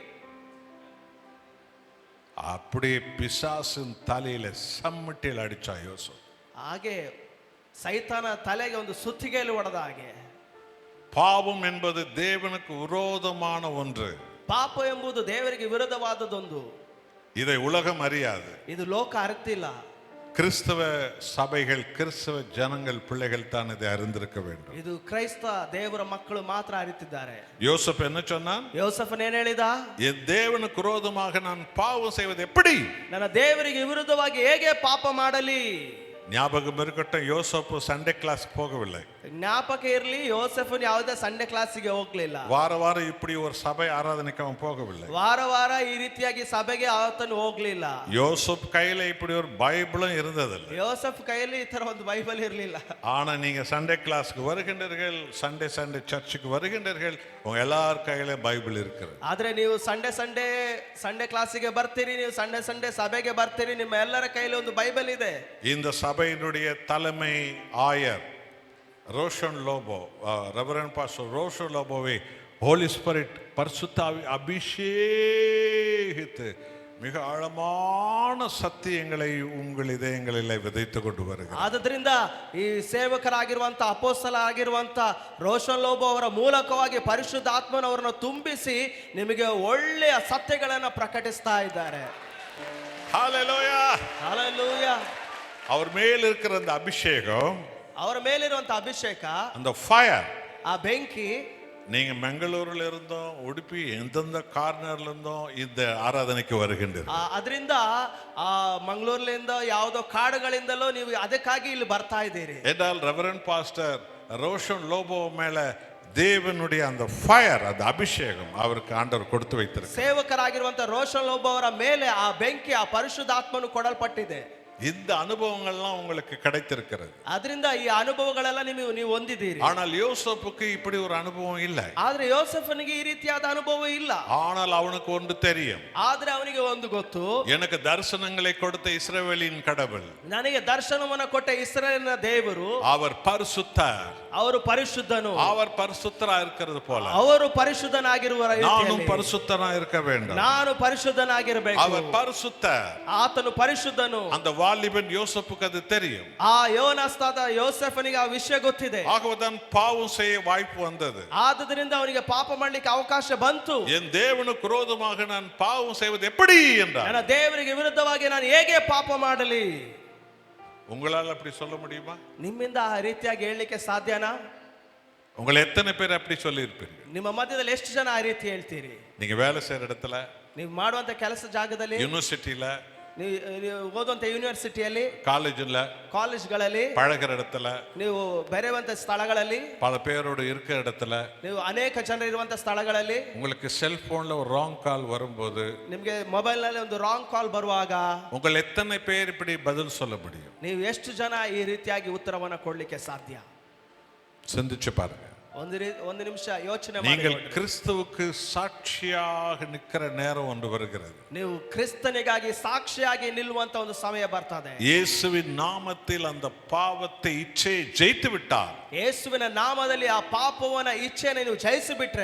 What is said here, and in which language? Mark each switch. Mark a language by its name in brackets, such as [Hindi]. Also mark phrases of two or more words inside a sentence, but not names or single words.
[Tamil] அப்படியே பிசாசின் தலையில சம்மட்டில் அடிச்சா யோசேப்பு. [Kannada] ಹಾಗೆ ಸೈತಾನ ತಲೆಗೆ ಒಂದು ಸುತ್ತಿಗೆಯಲ್ಲಿ ಹೊಡೆದ ಹಾಗೆ. [Tamil] பாவம் என்பது தேவனுக்கு விரோதமான ஒன்று. [Kannada] ಪಾಪ ಎಂಬುದು ದೇವರಿಗೆ ವಿರುದ್ಧವಾದದೊಂದು. [Tamil] இதை உலகம் அறியாது. [Kannada] ಇದು ಲೋಕ ಅರಿತಿಲ್ಲ. [Tamil] கிறிஸ்தவ சபைகள் கிறிஸ்தவ ஜனங்கள் பிள்ளைகள் தான் இதை அறிந்திருக்க வேண்டும். [Kannada] ಇದು ಕ್ರೈಸ್ತ ದೇವರ ಮಕ್ಕಳು ಮಾತ್ರ ಅರಿತಿದ್ದಾರೆ. [Tamil] யோசேப்பு என்ன சொன்னான்? [Kannada] ಯೋಸೇಫನ್ ಏನ್ ಹೇಳಿದ? [Tamil] என் தேவனுக்கு விரோதமாக நான் பாவம் செய்வது எப்படி? [Kannada] ನನ್ನ ದೇವರಿಗೆ ವಿರುದ್ಧವಾಗಿ ಹೇಗೆ ಪಾಪ ಮಾಡಲಿ? [Tamil] ஞாபகம் இருக்கட்டும், யோசேப்பு [English] Sunday class [Tamil] போகவில்லை. [Kannada] ಜ್ಞಾಪಕ ಇರಲಿ, ಯೋಸೇಫನ್ ಯಾವುದೇ [English] Sunday classಿಗೆ [Kannada] ಹೋಗ್ಲಿಲ್ಲ. [Tamil] வார வாரம் இப்படி ஒரு சபை ஆராதனைக்கு அவன் போகவில்லை. [Kannada] ವಾರ ವಾರ ಈ ರೀತಿಯಾಗಿ ಸಭೆಗೆ ಆತನು ಹೋಗ್ಲಿಲ್ಲ. [Tamil] யோசேப் கையில இப்படி ஒரு பைபிளும் இருந்ததில்லை. [Kannada] ಯೋಸೇಫ್ ಕೈಯಲ್ಲಿ ಈ ತರ ಒಂದು ಬೈಬಲ್ ಇರಲಿಲ್ಲ. [Tamil] ஆனா நீங்க [English] Sunday classக்கு [Tamil] வருகின்றீர்கள், [English] Sunday churchக்கு [Tamil] வருகின்றீர்கள், உங்க எல்லார் கையில பைபிள் இருக்கிறது. [Kannada] ಆದ್ರೆ ನೀವು [English] Sunday classಿಗೆ [Kannada] ಬರ್ತೀರಿ, ನೀವು ಸಂಡೆ ಸಭೆಗೆ ಬರ್ತೀರಿ, ನಿಮ್ಮ ಎಲ್ಲರ ಕೈಯಲ್ಲಿ ಒಂದು ಬೈಬಲ್ ಇದೆ. [Tamil] இந்த சபையினுடைய தலைமை ஆயர் ரோஷன் லோபோ, [English] Reverend Pastor [Tamil] ரோஷன் லோபோவை [English] Holy Spirit [Tamil] பரிசுத்த ஆவி அபிஷேகித்து மிக ஆழமான சத்தியங்களை உங்கள் இதயங்களில் விதைத்து கொண்டு வருகிறார். [Kannada] ಆದ್ದರಿಂದ ಈ ಸೇವಕರಾಗಿರುವಂತ ಅಪೊಸ್ತಲ ಆಗಿರುವಂತ ರೋಷನ್ ಲೋಬೋ ಅವರ ಮೂಲಕವಾಗಿ ಪರಿಶುದ್ಧ ಆತ್ಮನವರನ್ನು ತುಂಬಿಸಿ ನಿಮಗೆ ಒಳ್ಳೆಯ ಸತ್ಯಗಳನ್ನು ಪ್ರಕಟಿಸ್ತಾ ಇದ್ದಾರೆ. [Tamil] ஹல்லேலூயா. [Kannada] ಹಲ್ಲೆಲೂಯಾ. [Tamil] அவர் மேல் இருக்கிற அந்த அபிஷேகம், [Kannada] ಅವರ ಮೇಲಿರುವಂತ ಅಭಿಷೇಕ, [Tamil] அந்த ஃபயர், [Kannada] ಆ ಬೆಂಕಿ, [Tamil] நீங்க பெங்களூர்ல இருந்தோம், உடுப்பி எந்தெந்த கார்னர்ல இருந்தோம் இந்த ஆராதனைக்கு வருகின்றீர்கள். [Kannada] ಅದರಿಂದ ಮಂಗಳೂರಿನಿಂದ ಯಾವುದೋ ಕಾಡುಗಳಿಂದಲೋ ನೀವು ಅದಕ್ಕಾಗಿ ಇಲ್ಲಿ ಬರ್ತಾ ಇದ್ದೀರಿ. [Tamil] என்றால் [English] Reverend Pastor [Tamil] ரோஷன் லோபோ மேல தேவனுடைய அந்த ஃபயர், அந்த அபிஷேகம் அவருக்கு ஆண்டவர் கொடுத்து வைத்திருக்கிறார். [Kannada] ಸೇವಕರಾಗಿರುವಂತ ರೋಷನ್ ಲೋಬೋ ಅವರ ಮೇಲೆ ಆ ಬೆಂಕಿ, ಆ ಪರಿಶುದ್ಧಾತ್ಮನು ಕೊಡಲ್ಪಟ್ಟಿದೆ. [Tamil] இந்த அனுபவங்கள்லாம் உங்களுக்கு கிடைத்திருக்கிறது. [Kannada] ಅದರಿಂದ ಈ ಅನುಭವಗಳೆಲ್ಲ ನೀವು ಹೊಂದಿದ್ದೀರಿ. [Tamil] ஆனால் யோசேப்புக்கு இப்படி ஒரு அனுபவம் இல்லை. [Kannada] ಆದ್ರೆ ಯೋಸೇಫನಿಗೆ ಈ ರೀತಿಯಾದ ಅನುಭವ ಇಲ್ಲ. [Tamil] ஆனால் அவனுக்கு ஒன்று தெரியும். [Kannada] ಆದ್ರೆ ಅವನಿಗೆ ಒಂದು ಗೊತ್ತು, [Tamil] எனக்கு தரிசனங்களை கொடுத்த இஸ்ரவேலின் கடவுள், [Kannada] ನನಗೆ ದರ್ಶನವನ್ನು ಕೊಟ್ಟ ಇಸ್ರಾಯೇಲಿನ ದೇವರು, [Tamil] அவர் பரிசுத்தர், [Kannada] ಅವರು ಪರಿಶುದ್ಧನು. [Tamil] அவர் பரிசுத்தரா இருக்கிறது போல [Kannada] ಅವರು ಪರಿಶುದ್ಧನಾಗಿರುವ [Tamil] நானும் பரிசுத்தரா இருக்க வேண்டும். [Kannada] ನಾನು ಪರಿಶುದ್ಧನಾಗಿರಬೇಕು. [Tamil] அவர் பரிசுத்தர். [Kannada] ಆತನು ಪರಿಶುದ್ಧನು. [Tamil] அந்த வாலிபன் யோசப்புக்கு அது தெரியும். [Kannada] ಆ ಯೋನಸ್ತಾದ ಯೋಸೆಫನಿಗೆ ಆ ವಿಷಯ ಗೊತ್ತಿದೆ. [Tamil] ஆகவேதான் பாவம் செய்ய வாய்ப்பு வந்தது. [Kannada] ಆದುದರಿಂದ ಅವನಿಗೆ ಪಾಪ ಮಾಡಲಿಕ್ಕೆ ಅವಕಾಶ ಬಂತು. [Tamil] என் தேவனுக்கு விரோதமாக நான் பாவம் செய்வது எப்படி என்றார். [Kannada] ನನ್ನ ದೇವರಿಗೆ ವಿರುದ್ಧವಾಗಿ ನಾನು ಹೇಗೆ ಪಾಪ ಮಾಡಲಿ? [Tamil] உங்களால் அப்படி சொல்ல முடியுமா? [Kannada] ನಿಮ್ಮಿಂದ ಆ ರೀತಿಯಾಗಿ ಹೇಳಲಿಕ್ಕೆ ಸಾಧ್ಯನಾ? [Tamil] உங்களை எத்தனை பேர் அப்படி சொல்லி இருப்பீர்கள்? [Kannada] ನಿಮ್ಮ ಮಧ್ಯದಲ್ಲಿ ಎಷ್ಟು ಜನ ಆ ರೀತಿ ಹೇಳ್ತೀರಿ? [Tamil] நீங்க வேலை செய்யற இடத்துல, [Kannada] ನೀವು ಮಾಡುವಂತ ಕೆಲಸ ಜಾಗದಲ್ಲಿ, [Tamil] யூனிவர்சிட்டியில, [Kannada] ನೀವು ಓದುವಂತ ಯೂನಿವರ್ಸಿಟಿಯಲ್ಲಿ, [Tamil] காலேஜ்ல, [Kannada] ಕಾಲೇಜ್ಗಳಲ್ಲಿ, [Tamil] பழகிற இடத்துல, [Kannada] ನೀವು ಬೆರೆಯುವಂತ ಸ್ಥಳಗಳಲ್ಲಿ, [Tamil] பல பேரோடு இருக்கிற இடத்துல, [Kannada] ನೀವು ಅನೇಕ ಜನರು ಇರುವಂತ ಸ್ಥಳಗಳಲ್ಲಿ, [Tamil] உங்களுக்கு செல்போன்ல ஒரு [English] wrong call [Tamil] வரும்போது, [Kannada] ನಿಮಗೆ ಮೊಬೈಲ್ ನಲ್ಲಿ ಒಂದು [English] wrong call [Kannada] ಬರುವಾಗ, [Tamil] உங்கள் எத்தனை பேர் இப்படி பதில் சொல்ல முடியும்? [Kannada] ನೀವು ಎಷ್ಟು ಜನ ಈ ರೀತಿಯಾಗಿ ಉತ್ತರವನ್ನು ಕೊಡ್ಲಿಕ್ಕೆ ಸಾಧ್ಯ? [Tamil] சிந்திச்சு பாருங்க. [Kannada] ಒಂದು ನಿಮಿಷ ಯೋಚನೆ ಮಾಡಿ. [Tamil] நீங்கள் கிறிஸ்துவுக்கு சாட்சியாக நிற்கிற நேரம் ஒன்று வருகிறது. [Kannada] ನೀವು ಕ್ರಿಸ್ತನಿಗಾಗಿ ಸಾಕ್ಷಿಯಾಗಿ ನಿಲ್ಲುವಂತ ಒಂದು ಸಮಯ ಬರ್ತದೆ. [Tamil] இயேசுவின் நாமத்தில் அந்த பாவத்தை இச்சையை ஜெயித்து விட்டார். [Kannada] ಯೇಸುವಿನ ನಾಮದಲ್ಲಿ ಆ ಪಾಪವನ್ನ ಇಚ್ಛೆಯನ್ನು ನೀವು ಜಯಿಸಿಬಿಟ್ರೆ,